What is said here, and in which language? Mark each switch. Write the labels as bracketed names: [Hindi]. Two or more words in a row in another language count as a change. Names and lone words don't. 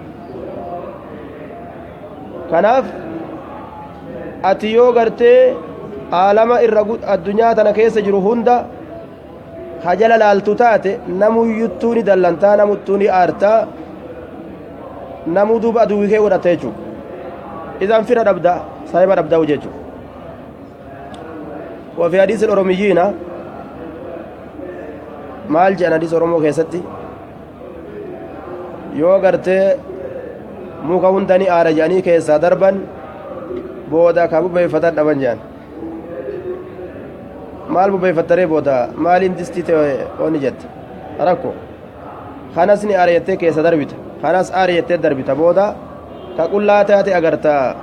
[Oromo] kanaaf ati yoo gartee aalama irra addunyaa tana keessa jiru hunda hajala laaltu taate namuyyuttuu ni dallantaa namuttuu ni aartaa namuu duuba aduwwii kee godhata jechuudha isaan fira dhabdaa saahiba dhabdaa jechuudha [Arabic] وفي حديث الأوروميين [Oromo] maal jedhan hadiisa Oromoo keessatti yoo gartee muka hundanii aara jedhanii keessaa darban booda ka bubeeffatan dhaban jedhan maal bubeeffattaree booda maaliin distii ta'e onni jette rakko kanas ni aara jettee keessa darbita kanas aara jettee darbita booda ka qullaa taate agarta